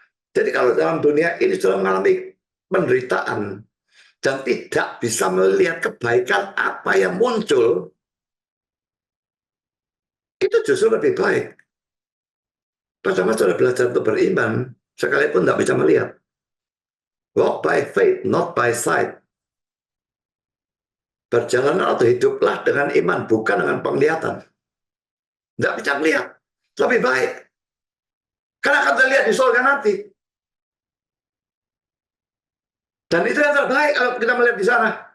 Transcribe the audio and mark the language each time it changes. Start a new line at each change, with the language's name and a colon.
Indonesian: Jadi kalau dalam dunia ini sudah mengalami penderitaan dan tidak bisa melihat kebaikan apa yang muncul, itu justru lebih baik. Pertama sudah belajar untuk beriman, sekalipun tidak bisa melihat.
English: Walk by faith, not by sight.
Indonesian: Berjalan atau hiduplah dengan iman, bukan dengan penglihatan. Tidak bisa melihat, lebih baik. Karena akan terlihat di surga nanti. Dan itu yang terbaik kalau kita melihat di sana.